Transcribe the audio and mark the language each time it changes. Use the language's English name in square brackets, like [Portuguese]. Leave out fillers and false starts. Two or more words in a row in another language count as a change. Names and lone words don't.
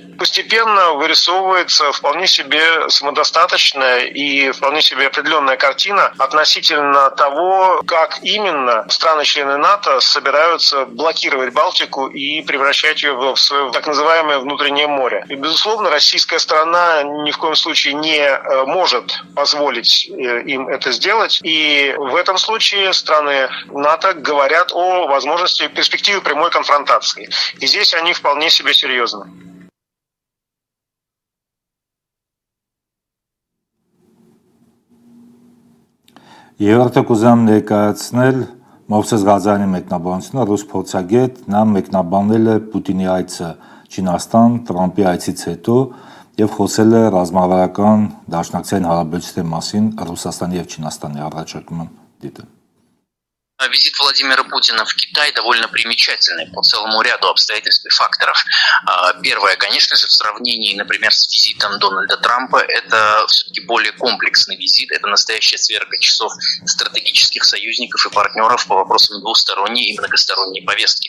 [Russian] Постепенно вырисовывается вполне себе самодостаточная и вполне себе определенная картина относительно того, как именно страны-члены НАТО собираются блокировать Балтику и превращать ее в свое так называемое внутреннее море. И, безусловно, российская сторона ни в коем случае не может позволить им это сделать. И в этом случае страны НАТО говорят о возможности перспективы прямой конфронтации. И здесь они вполне себе серьезны. [Armenian] Երրորդը կուզեմ ներկայացնել Մովսես Ղազարյանի մեկնաբանությունը, ռուս փորձագետ, նա մեկնաբանել է Պուտինի այցը Չինաստան, Տրամպի այցից հետո եւ խոսել է ռազմավարական դաշնակցային հարաբերությունների մասին Ռուսաստանի եւ Չինաստանի առաջարկում դիտել։ [Russian] Визит Владимира Путина в Китай довольно примечательный по целому ряду обстоятельств и факторов. Первое, конечно же, в сравнении, например, с визитом Дональда Трампа, это все-таки более комплексный визит, это настоящая сверка часов стратегических союзников и партнеров по вопросам двусторонней и многосторонней повестки.